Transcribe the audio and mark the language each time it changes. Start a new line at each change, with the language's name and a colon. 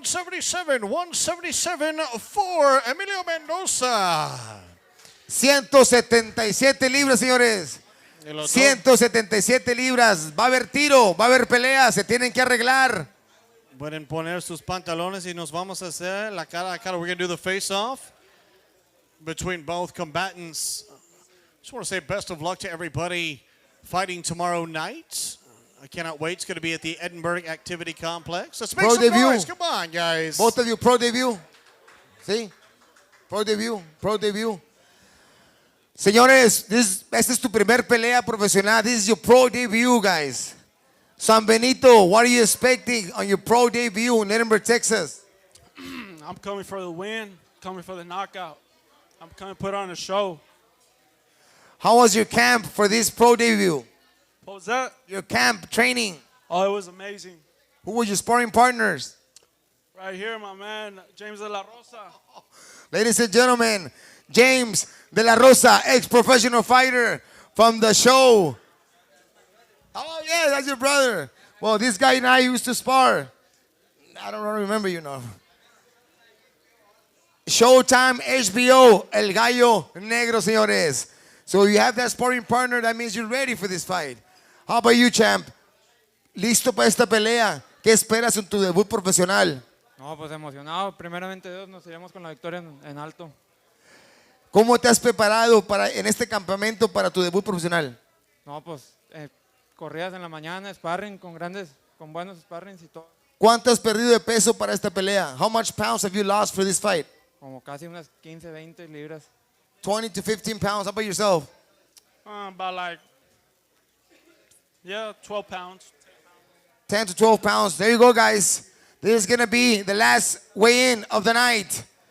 English: 177 for Emilio Mendoza.
Spanish: 177 libras, señores. 177 libras. Va a haber tiro, va a haber pelea, se tienen que arreglar. Pueden poner sus pantalones y nos vamos a hacer la cara a cara.
English: We're going to do the face-off between both combatants. Just want to say best of luck to everybody fighting tomorrow night. I cannot wait. It's going to be at the Edinburgh Activity Complex. Let's make Pro some debut. noise. Come on, guys. Both of you, pro debut. ¿Sí? Pro debut, pro debut.
Spanish: Señores, esta es tu primer pelea profesional.
English: This is your pro debut, guys. San Benito, what are you expecting on your pro debut in Edinburgh, Texas? I'm coming for the win, coming for the knockout. I'm coming to put on a show. How was your camp for this pro debut? What was that? Your camp training. Oh, it was amazing. Who were your sparring partners? Right here, my man, James De La Rosa. Ladies and gentlemen, James De La Rosa, ex-professional fighter from the show. Oh, yeah, that's your brother. Well, this guy and I used to spar. I don't remember, you know. Showtime, HBO, El Gallo Negro, señores. So you have that sparring partner, that means you're ready for this fight. How about you, champ?
Spanish: ¿Listo para esta pelea? ¿Qué esperas en tu debut profesional? No, pues emocionado. Primeramente Dios, nos iremos con la victoria en alto. ¿Cómo te has preparado en este campamento para tu debut profesional? No, pues corridas en la mañana, sparring con buenos sparrings y todo. ¿Cuánto has perdido de peso para esta pelea?
English: How much pounds have you lost for this fight?
Spanish: Como casi unas 15, 20 libras.
English: 20 to 15 pounds. How about yourself? About like, 12 pounds. 10 to 12 pounds. There you go, guys. This is going to be the last weigh-in of the night.